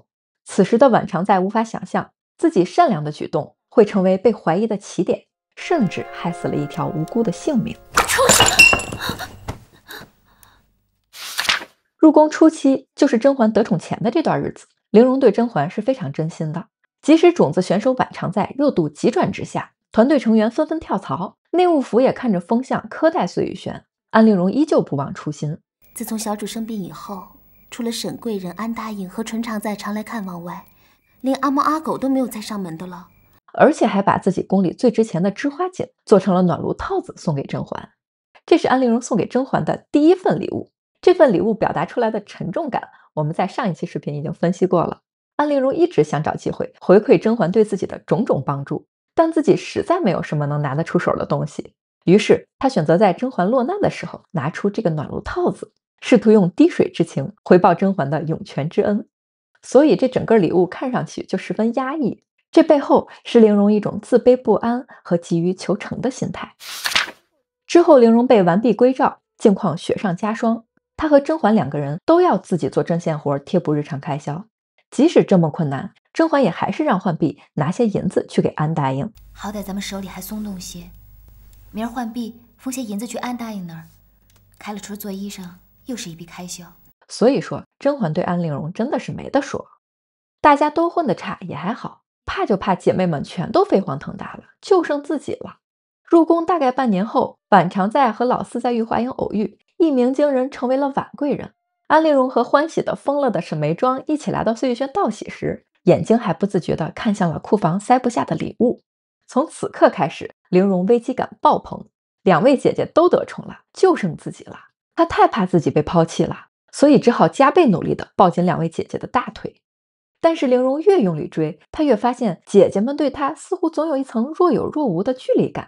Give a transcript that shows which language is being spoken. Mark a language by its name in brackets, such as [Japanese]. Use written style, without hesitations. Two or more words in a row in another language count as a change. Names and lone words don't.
[Chinese] 此時的婉常在無法想象，自己善良的舉動會成為被懷疑的起點，甚至害死了一條無辜的性命。入宮初期，就是甄嬛得寵前的這段日子，玲瓏對甄嬛是非常真心的。即使種子選手婉常在熱度急轉直下，團隊成員紛紛跳槽，內務府也看着風向苛待碎玉軒，安陵容依舊不忘初心。自從小主生病以後，除了沈貴人、安答應和纯常在常來看望外，連阿猫阿狗都沒有再上門的了。而且還把自己宮裡最值錢的织花锦做成了暖爐套子送給甄嬛。這是安陵容送給甄嬛的第一份禮物。這份禮物表達出來的沉重感，我們在上一期視頻已經分析過了。安陵容一直想找機會回饋甄嬛對自己的種種幫助，但自己實在沒有什麼能拿得出手的東西。於是她選擇在甄嬛落难的時候拿出這個暖爐套子，試圖用滴水之情回報甄嬛的湧泉之恩。所以這整個禮物看上去就十分壓抑，這背後是玲瓏一種自卑不安和急於求成的心態。之後玲瓏被完璧歸趙，境況雪上加霜，她和甄嬛2個人都要自己做針線活貼補日常開銷。即使這麼困難，甄嬛也還是讓浣碧拿些銀子去給安答應。好歹咱們手裡還鬆動些，明兒浣碧封些銀子去安答應那兒，開了春做衣裳又是一筆開銷。所以說甄嬛對安陵容真的是沒得說。大家都混得差也還好，怕就怕姐妹們全都飞黄腾达了，就剩自己了。入宮大概半年後，婉常在和老四在御花營偶遇，一鸣惊人，成為了婉貴人。安陵容和歡喜的瘋了的沈眉莊一起来到碎玉軒道喜時，眼睛還不自覺地看向了庫房塞不下的禮物。從此刻開始，玲瓏危機感爆棚，2位姐姐都得寵了，就剩自己了。她太怕自己被拋棄了，所以只好加倍努力地抱緊2位姐姐的大腿。但是玲瓏越用力追，她越發現姐姐們對她似乎總有一層若有若無的距離感。